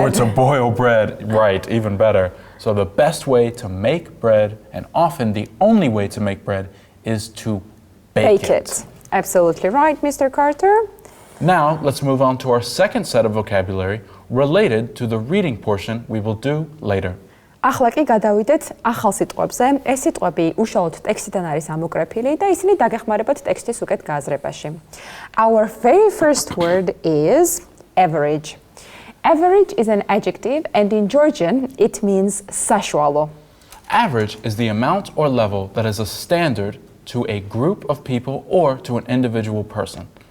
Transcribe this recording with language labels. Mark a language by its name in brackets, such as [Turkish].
[English] Or to boil bread, right, even better. So the best way to make bread, and often the only way to make bread, is to bake it. Absolutely right, Mr. Carter. Now, let's move on to our second set of vocabulary related to the reading portion we will do later. [Georgian] ახლა კი გადავიდეთ ახალ სიტყვებზე. ეს სიტყვები უშუალოდ ტექსტიდან არის ამოკრეფილი და ისინი დაგეხმარებათ ტექსტის უკეთ გააზრებაში. [English] Our very first word is average. Average is an adjective and in Georgian it means sashwalo. Average is the amount or level that is a standard to a group of people or to an individual person.